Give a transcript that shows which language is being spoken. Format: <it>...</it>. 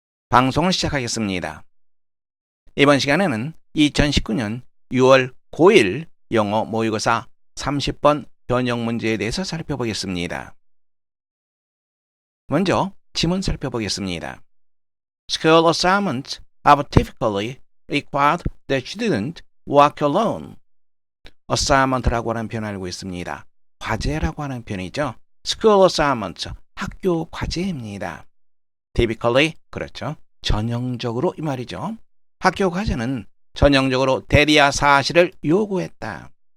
<ko>방송을 시작하겠습니다. 이번 시간에는 2019년 6월 9일 영어 모의고사 30번 변형 문제에 대해서 살펴보겠습니다. 먼저 지문 살펴보겠습니다.</ko> <en>School assignments have typically required that student work alone.</en> <ko>assignment라고 하는 표현 알고 있습니다. 과제라고 하는 표현이죠.</ko> <en>School assignments,</en> <ko>학교 과제입니다. typically, 그렇죠. 전형적으로 이 말이죠. 학교 과제는 전형적으로 대리야 사실을 요구했다.</ko>